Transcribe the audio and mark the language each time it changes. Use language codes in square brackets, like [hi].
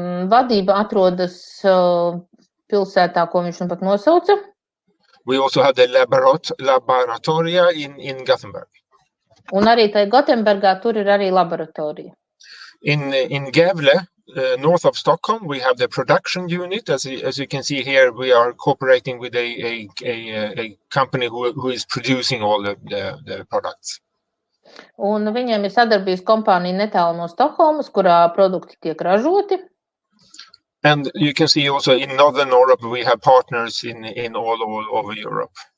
[lv] Vadība atrodas pilsētā, ko viņš nu pat nosauca. [en] We also have the laboratoria in Gothenburg. [lv] Un arī tai Gotembergā tur ir arī laboratorija. [en] In Gävle, north of Stockholm, we have the production unit. As you can see here, we are cooperating with a company who is producing all the products. [lv] Un viņiem ir sadarbības kompānija netālu no Stokholmas, kurā produkti tiek ražoti. [en] And you can see also in Northern Europe, we have partners in all over Europe.